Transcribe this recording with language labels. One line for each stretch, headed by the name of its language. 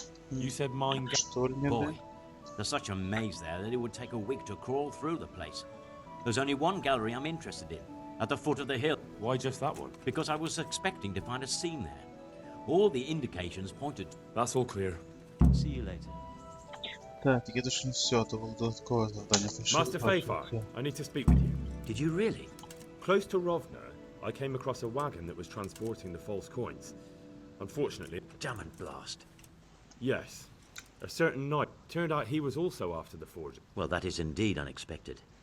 English: You said mine... Boy, there's such a maze there that it would take a week to crawl through the place. There's only one gallery I'm interested in, at the foot of the hill. Why just that one? Because I was expecting to find a scene there. All the indications pointed... That's all clear. See you later.
Ukrainian: Так, тільки то, що не все, то було додаткове завдання.
English: Master Fayfar, I need to speak with you. Did you really? Close to Rovna, I came across a wagon that was transporting the false coins. Unfortunately... Damn and blast. Yes. A certain knight. Turned out he was also after the forger. Well, that is indeed unexpected.